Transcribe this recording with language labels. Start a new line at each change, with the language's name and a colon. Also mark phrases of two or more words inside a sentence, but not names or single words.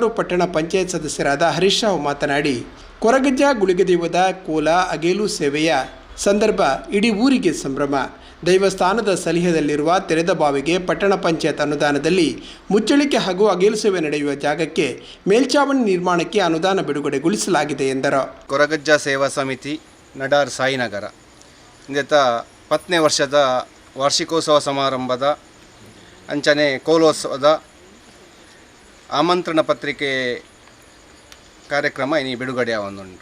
Kannada: ಪಟ್ಟಣ ಪಂಚಾಯತ್ ಸದಸ್ಯರಾದ ಹರೀಶ್ ರಾವ್ ಮಾತನಾಡಿ, ಕೊರಗಜ್ಜ ಗುಳಿಗದೇವದ ಕೋಲ ಅಗೇಲು ಸೇವೆಯ ಸಂದರ್ಭ ಇಡೀ ಊರಿಗೆ ಸಂಭ್ರಮ. ದೈವಸ್ಥಾನದ ಸನಿಹದಲ್ಲಿರುವ ತೆರೆದ ಬಾವಿಗೆ ಪಟ್ಟಣ ಪಂಚಾಯತ್ ಅನುದಾನದಲ್ಲಿ ಮುಚ್ಚಳಿಕೆ ಹಾಗೂ ಅಗೇಲು ಸೇವೆ ನಡೆಯುವ ಜಾಗಕ್ಕೆ ಮೇಲ್ಛಾವಣಿ ನಿರ್ಮಾಣಕ್ಕೆ ಅನುದಾನ ಬಿಡುಗಡೆಗೊಳಿಸಲಾಗಿದೆ ಎಂದರು.
Tulu: ಕೊರಗಜ್ಜ ಸೇವಾ ಸಮಿತಿ ನಡಾರ್ ಸಾಯಿನಗರ ಇಂದೆತ 10ನೇ ವರ್ಷದ ವಾರ್ಷಿಕೋತ್ಸವ ಸಮಾರಂಭದ ಅಂಚನೆ ಕೋಲೋತ್ಸವದ ಆಮಂತ್ರಣ ಪತ್ರಿಕೆ ಕಾರ್ಯಕ್ರಮ ಇನಿ ಬಿಡುಗಡೆ ಆವೊಂದುಂಡು.